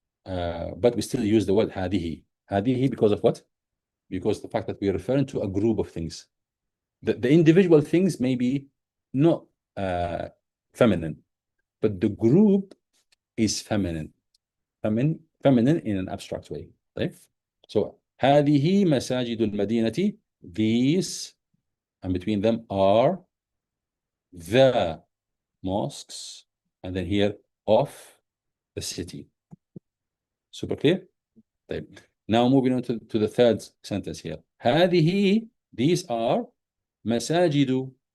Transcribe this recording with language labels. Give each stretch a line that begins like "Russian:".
English: But we still use the word هذه. هذه because of what? Because the fact that we're referring to a group of things. The individual things may be not feminine, but the group is feminine. Feminine in an abstract way. Right? So
Arabic: هذه مساجد المدينة.
English: These, and between them are the mosques, and then here of the city. Super clear? Right. Now moving on to the third sentence here. هذه, these are مساجد.